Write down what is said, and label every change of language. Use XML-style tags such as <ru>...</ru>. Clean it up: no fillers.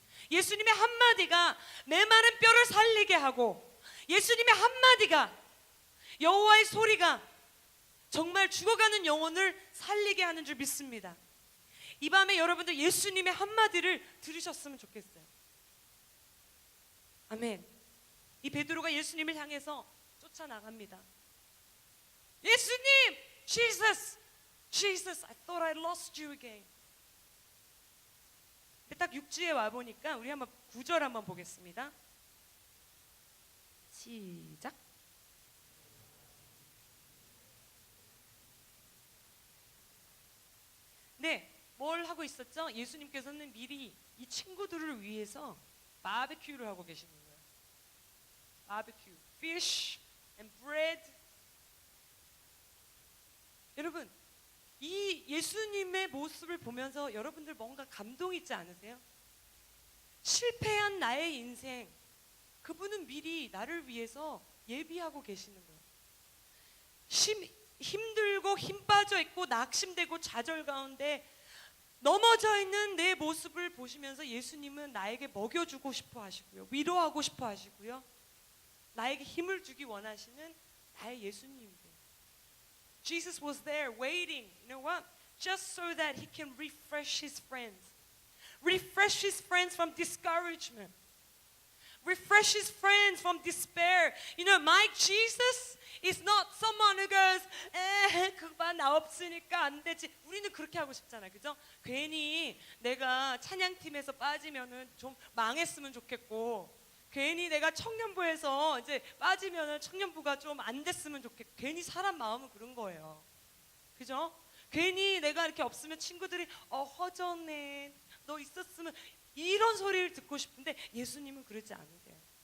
<ko>예수님의 한마디가 메마른 뼈를 살리게 하고, 예수님의 한마디가, 여호와의 소리가 정말 죽어가는 영혼을 살리게 하는 줄 믿습니다. 이 밤에 여러분들 예수님의 한마디를 들으셨으면 좋겠어요. 아멘. 이 베드로가 예수님을 향해서 쫓아나갑니다. 예수님! Jesus!</ko> <en>Jesus, I thought I lost you again.</en> <ko>딱 6주에 와보니까 우리 한번 9절 한번 보겠습니다. 시작. 네, 뭘 하고 있었죠? 예수님께서는 미리 이 친구들을 위해서 바베큐를 하고 계시는 거예요. 바베큐,</ko> <en>fish and bread.</en> <ko>여러분, 이 예수님의 모습을 보면서 여러분들 뭔가 감동 있지 않으세요? 실패한 나의 인생, 그분은 미리 나를 위해서 예비하고 계시는 거예요. 힘들고 힘 빠져 있고 낙심되고 좌절 가운데 넘어져 있는 내 모습을 보시면서 예수님은 나에게 먹여주고 싶어 하시고요, 위로하고 싶어 하시고요, 나에게 힘을 주기 원하시는 나의 예수님이세요.</ko> <en>Jesus was there waiting, you know what? Just so that he can refresh his friends. Refresh his friends from discouragement. Refresh his friends from despair. You know, my Jesus is not someone who goes,</en> <ko>그만 나 없으니까 안 되지. 우리는 그렇게 하고 싶잖아요, 그죠? 괜히 내가 찬양팀에서 빠지면은 좀 망했으면 좋겠고, 괜히 내가 청년부에서 이제 빠지면은 청년부가 좀 안 됐으면 좋겠고, 괜히 사람 마음은 그런 거예요, 그죠? 괜히 내가 이렇게 없으면 친구들이 허전해, 너 있었으면, 이런 소리를 듣고 싶은데 예수님은 그러지 않으세요.</ko>